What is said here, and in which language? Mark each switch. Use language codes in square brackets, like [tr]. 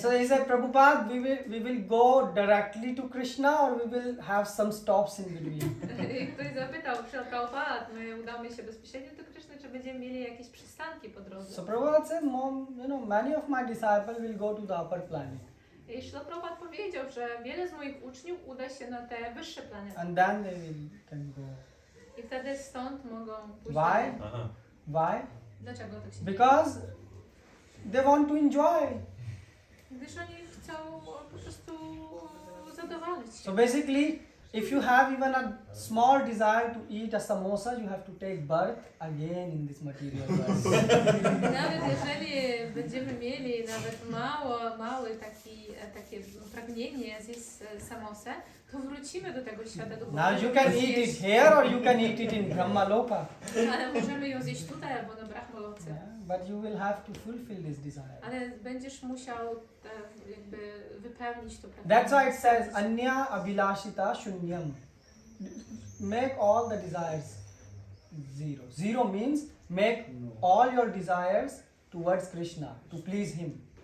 [en] So he said, Prabhupada, we will go directly to Krishna or we will have some stops in between. [pl] I ktoś zapytał, Prabhupada, my udamy się bezpośrednio do Kryszny, czy będziemy mieli jakieś przystanki po drodze? [en] So Prabhupada said, many of my disciples will go to the upper planet. [pl] I Śrila Prabhupada powiedział, że wiele z moich uczniów uda się na te wyższe planety. [en] And then they can go. [pl] I wtedy stąd mogą pójść. [en] Why? [pl] dalej. Aha. [en] Why? [pl] Dlaczego tak się [en] Because they want to enjoy. [pl] Gdyż oni chcą po prostu zadowolić się. [en] So basically, if you have even a small desire to eat a samosa, you have to take birth again in this material world. [pl] Nawet jeżeli będziemy mieli nawet małe takie pragnienie zjeść samosę, to wrócimy do tego świata duchowego. [en] Now you can eat it here or you can eat it in Brahmaloka. [pl] Ale możemy ją zjeść tutaj albo na Brahmaloce. [en] Yeah, but you will have to fulfill this desire. [pl] Ale będziesz musiał jakby wypełnić to pragnienie. [en] That's why it says [sa] Anya Abhilashita Shunyam. [en] Make all the desires zero. Zero means make all your desires towards Krishna, to please Him.